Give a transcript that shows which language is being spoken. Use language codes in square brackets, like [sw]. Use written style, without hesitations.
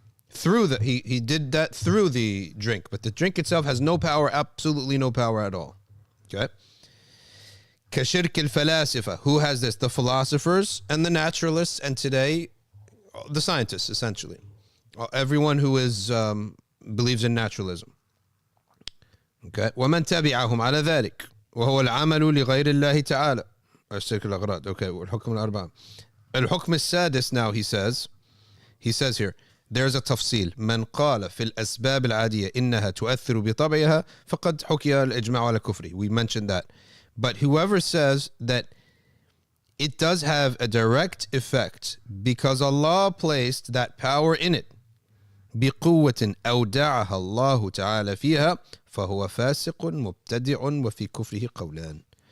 [en] Through the he did that through the drink, but the drink itself has no power, absolutely no power at all. Okay? [ar] كشرك الفلاسفة. [en] Who has this? The philosophers and the naturalists, and today the scientists, essentially. Everyone who is believes in naturalism. Okay. [ar] ومن تبعهم على ذلك وهو العمل لغير الله تعالى. الشرك الأغراض. Okay. والحكم الأربعة. الحكم السادس [en] now he says here, there's a تفصيل. [ar] من قال في الأسباب العادية إنها تؤثر بطبعها فقد حكي الإجماع على كفره. [en] We mentioned that. But whoever says that it does have a direct effect because Allah placed that power in it, [ar] بقوة أودعها الله تعالى فيها فهو فاسق مبتدع وفي كفره قولان.